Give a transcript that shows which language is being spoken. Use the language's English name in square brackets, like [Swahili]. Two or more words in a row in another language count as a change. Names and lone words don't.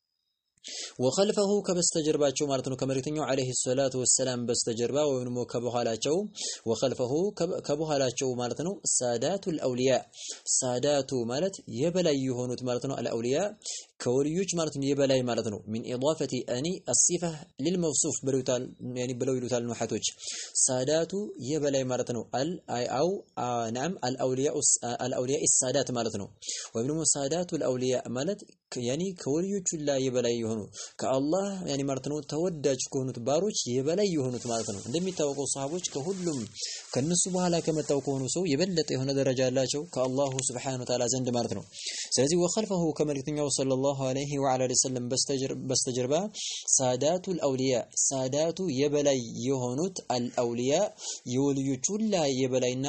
[Amharic] وخلفه ከበስተጀርባቸው ማለት ነው ከመልእክተኛው [Arabic] عليه الصلاة والسلام [Amharic] በስተጀርባ ወይንም ከበኋላቸው وخلفه ከበኋላቸው ማለት ነው [Arabic] سادات الأولياء [Amharic] ሳዳቱ ማለት የበላይ የሆኑት ማለት ነው አልአውሊያ ከወልዮች ማለት ነው የበላይ ማለት ነው [Arabic] من اضافه اني الصفه للموصوف [Amharic] ብለውታል يعني ብለው ይሉታል ነሐቶች ሳዳቱ የበላይ ማለት ነው አው نعم [Arabic] الاولياء السادات [Amharic] ማለት ነው ወይንም [Arabic] سادات الأولياء [Amharic] ማለት يعني ከወልዮቹ ላይ የበላይ የሆኑ ከአላህ يعني ማለት ነው ተወዳጅ ከሆኑት ባሮች የበላይ የሆኑት ማለት ነው እንደሚታወቀው ሷሃቦች ከሁሉም ከነሱ በኋላ ከመጣው ከሆኑ ሰው የበለጠ የሆነ ደረጃ ያላቸው ከአላሁ [Arabic] سبحانه وتعالى [Amharic] ዘንድ ማለት ነው ስለዚህ وخلفه ከመልእክተኛው [Arabic] صلى الله عليه وعلى وسلم [Amharic] በስተጀርባ [Arabic] سادات الأولياء [Amharic] ሳዳቱ የበላይ የሆኑት አልአውሊያ የወልዮቹ ላይ የበላይና